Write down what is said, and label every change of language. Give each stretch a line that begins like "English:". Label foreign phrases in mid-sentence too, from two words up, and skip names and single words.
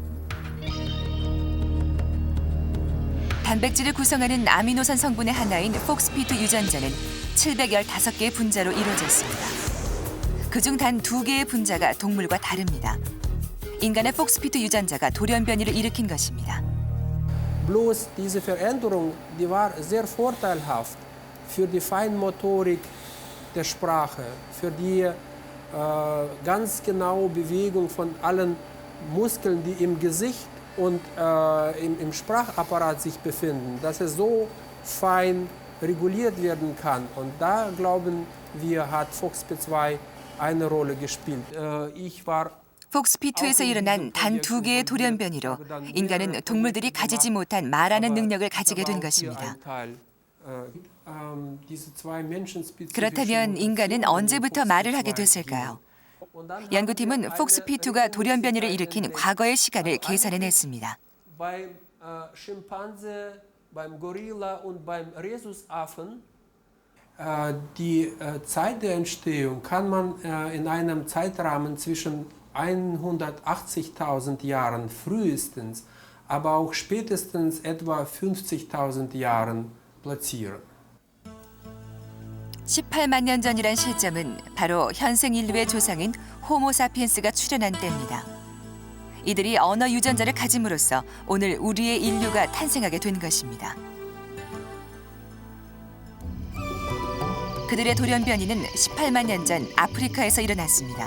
Korean: 단백질을 구성하는 아미노산 성분의 하나인 폭스P2 유전자는 715개의 분자로 이루어졌습니다. 그중 단 2개의 분자가 동물과 다릅니다. 인간의 폭스P2 유전자가 돌연변이를 일으킨 것입니다.
German: Bloß diese Veränderung, die war sehr vorteilhaft für die Feinmotorik der Sprache, für die ganz genaue Bewegung von allen Muskeln, die im Gesicht und im Sprachapparat sich befinden, dass es so fein reguliert werden kann. Und da glauben wir, hat FOXP2 eine Rolle gespielt. Ich war
Korean: 폭스P2에서 일어난 단 2개의 돌연변이로 인간은 동물들이 가지지 못한 말하는 능력을 가지게 된 것입니다. 그렇다면 인간은 언제부터 말을 하게 됐을까요? 연구팀은 폭스P2가 돌연변이를 일으킨 과거의 시간을 계산해냈습니다.
German: Die Zeit der Entstehung kann man in einem Zeitrahmen zwischen 180.000 Jahren frühestens, aber auch spätestens etwa 50.000 Jahren platzieren.
Korean: 18만 년 전이란 시점은 바로 현생 인류의 조상인 호모사피엔스가 출현한 때입니다. 이들이 언어 유전자를 가짐으로써 오늘 우리의 인류가 탄생하게 된 것입니다. 그들의 돌연변이는 18만 년 전 아프리카에서 일어났습니다.